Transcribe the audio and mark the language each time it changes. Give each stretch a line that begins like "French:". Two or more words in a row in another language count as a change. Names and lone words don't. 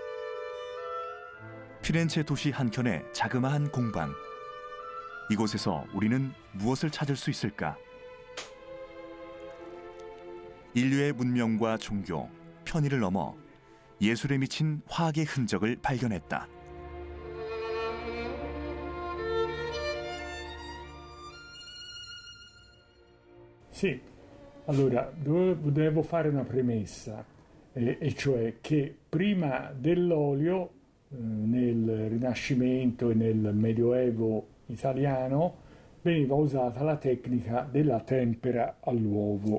Korean: 피렌체 도시 한켠의 자그마한 공방. 이곳에서 우리는 무엇을 찾을 수 있을까? 인류의 문명과 종교, 편의를 넘어 예술에 미친 화학의 흔적을 발견했다.
Italian: Sì, allora devo fare una premessa, e cioè che prima dell'olio, nel Rinascimento e nel Medioevo italiano, veniva usata la tecnica della tempera all'uovo.